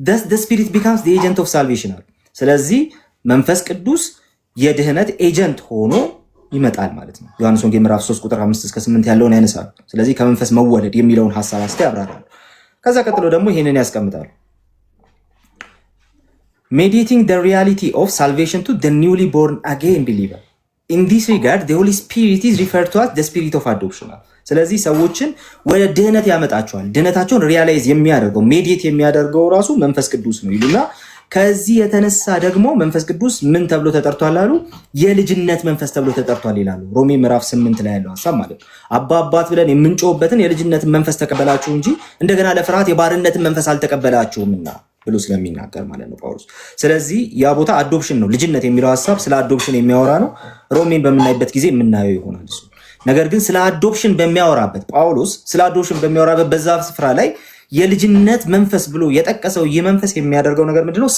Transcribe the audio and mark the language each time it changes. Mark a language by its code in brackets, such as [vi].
[en] the spirit becomes the agent of salvation። [am] ስለዚህ መንፈስ ቅዱስ የድህነት ኤጀንት ሆኖ ይመጣል ማለት ነው። ዮሐንስ ወንጌል ምዕራፍ 3 ቁጥር 5 እስከ 8 ያለውን ያነሳሉ። ስለዚህ ከመንፈስ መወለድ የሚለውን ሐሳብ አስተ ያብራራሉ። ከዛ ቀጥሎ ደግሞ ይህንን ያስቀምጣሉ። [en] mediating the reality of salvation to the newly born again believer. In this regard, the Holy Spirit is referred to as the spirit of adoption. [am] ስለዚህ ሰዎችን ወደ ድህነት ያመጣቸዋል። ድህነታቸውን ሪያላይዝ የሚያደርገው ሜዲየት የሚያደርገው ራሱ መንፈስ ቅዱስ ነው ይሉና ከዚህ የተነሳ ደግሞ መንፈስ ቅዱስ ምን ተብሎ ተጠርቷል አሉ? የልጅነት መንፈስ ተብሎ ተጠርቷል ይላሉ። ሮሜ ምዕራፍ 8 ላይ ያለው ሐሳብ ማለት ነው። አባት ብለን የምንጮህበትን የልጅነትን መንፈስ ተቀበላችሁ እንጂ እንደገና ለፍርሃት የባርነትን መንፈስ አልተቀበላችሁምና ብሎ ስለሚናገር ማለት ነው ጳውሎስ። ስለዚህ ያ ቦታ አዶፕሽን ነው። ልጅነት የሚለው ሐሳብ ስለ አዶፕሽን የሚያወራ ነው። ሮሜን በምናይበት ጊዜ የምናየው ይሆናል እሱ። ነገር ግን ስለ አዶፕሽን በሚያወራበት ጳውሎስ ስለ አዶፕሽን በሚያወራበት በዛ ስፍራ ላይ የልጅነት መንፈስ ብሎ የጠቀሰው ይህ መንፈስ የሚያደርገው ነገር ምንድነው?